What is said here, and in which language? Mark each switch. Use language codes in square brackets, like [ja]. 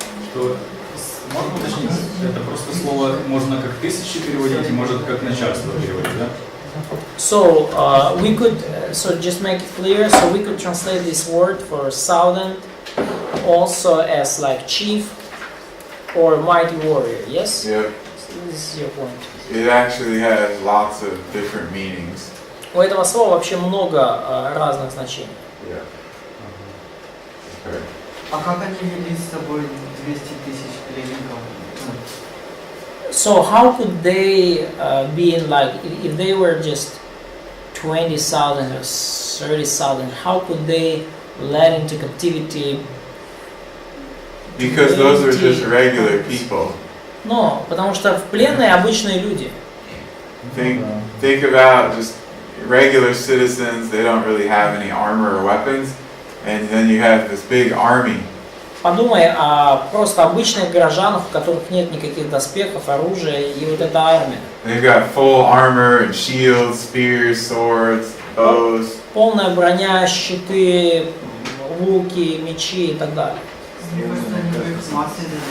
[ru] Что, можно уточнить, это просто слово можно как тысячи переводить, и может как начальство переводить, да? [en] So we could, so just make it clear, so we could translate this word for thousand also as like chief or mighty warrior, yes? Yep. This is your point. It actually has lots of different meanings. [ru] У этого слова вообще много разных значений. [en] Yeah. Okay. [ru] А как они вели с собой 200 тысяч пленников? [en] So how could they be in like, if they were just 20,000 or 30,000, how could they led into captivity? Because those are just regular people. [ru] Но, потому что в пленные обычные люди. [en] Think about just regular citizens, they don't really have any armor or weapons, and then you have this big army. [ru] Подумай о просто обычных горожанах, у которых нет никаких доспехов, оружия, и вот эта армия. [en] They've got full armor and shields, spears, swords, bows. [ru] Полная броня, щиты, луки, мечи и так далее. Мне кажется, они бы их массой